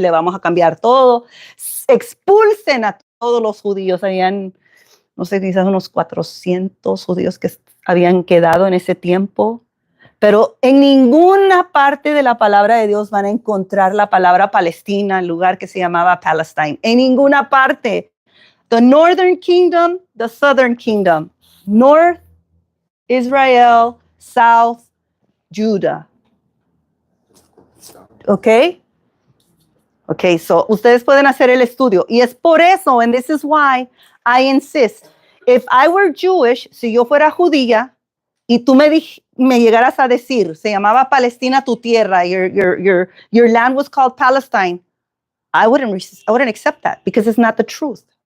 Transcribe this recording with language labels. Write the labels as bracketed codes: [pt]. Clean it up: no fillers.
[es] Le vamos a cambiar todo. Expulsen a todos los judíos. Habían, no sé, quizás unos 400 judíos que habían quedado en ese tiempo. Pero en ninguna parte de la palabra de Dios van a encontrar la palabra Palestina, el lugar que se llamaba Palestine. En ninguna parte. [en] The northern kingdom, the southern kingdom. North, Israel, south, Judah. Okay? [es] Okay, so ustedes pueden hacer el estudio. Y es por eso, [en] and this is why I insist. If I were Jewish, [es] si yo fuera judía, y tú me llegaras a decir, se llamaba Palestina tu tierra, [en] your land was called Palestine, I wouldn't accept that because it's not the truth.